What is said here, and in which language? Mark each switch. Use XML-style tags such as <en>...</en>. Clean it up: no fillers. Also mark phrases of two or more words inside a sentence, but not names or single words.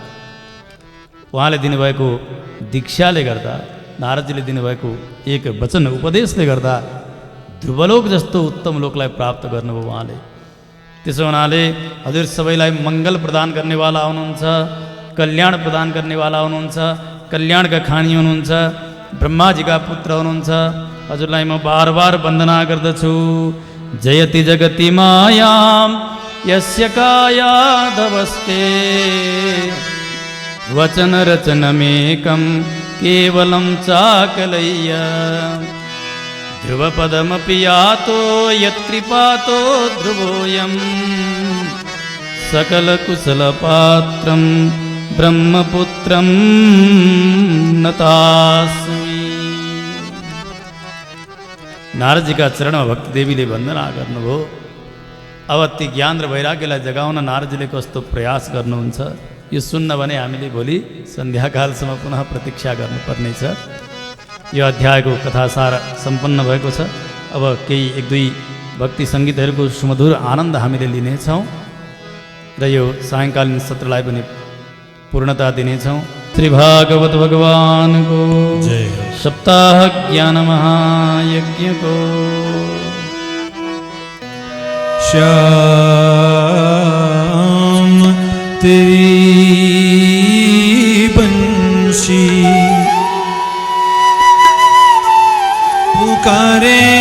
<ne>उहाँले दिनुभएको दीक्षाले गर्दा, नारदजीले दिनुभएको एक वचन उपदेशले गर्दा ध्रुवलोक जस्तो उत्तम लोकलाई प्राप्त गर्नुभयो उहाँले। त्यसो हुनाले हजुर सबैलाई मङ्गल प्रदान गर्नेवाला हुनुहुन्छ, कल्याण प्रदान गर्नेवाला हुनुहुन्छ, कल्याणका खानी हुनुहुन्छ, ब्रह्माजीका पुत्र हुनुहुन्छ। हजुरलाई म बार बार वन्दना गर्दछु।</ne> <sa>जयति जगति मायाम यस्य कायादवस्ते वचन रचनमेकं केवलं चाकलय्य ध्रुवपदमपि यातो यत्कृपातो ध्रुवोऽयं सकलकुशलपात्रं ब्रह्मपुत्रं नतास्मि।</sa> <ne>नारदजीका चरणमा भक्ति देवीले वन्दना गर्नुभयो। अब ती ज्ञान र वैराग्यलाई जगाउन नारदजीले कस्तो प्रयास गर्नुहुन्छ यो सुन्न भने हामीले भोलि सन्ध्याकालसम्म पुनः प्रतीक्षा गर्नुपर्नेछ। यो अध्यायको कथासार सम्पन्न भएको छ। अब केही 1-2 भक्ति सङ्गीतहरूको सुमधुर आनन्द हामीले लिनेछौँ र यो सायङ्कालीन सत्रलाई पनि पूर्णता दिनेछौँ। श्री भागवत भगवानको जय हो। सप्ताह ज्ञान महायज्ञ को</ne> <hi>श्याम तेरी बंशी पुकारे</hi>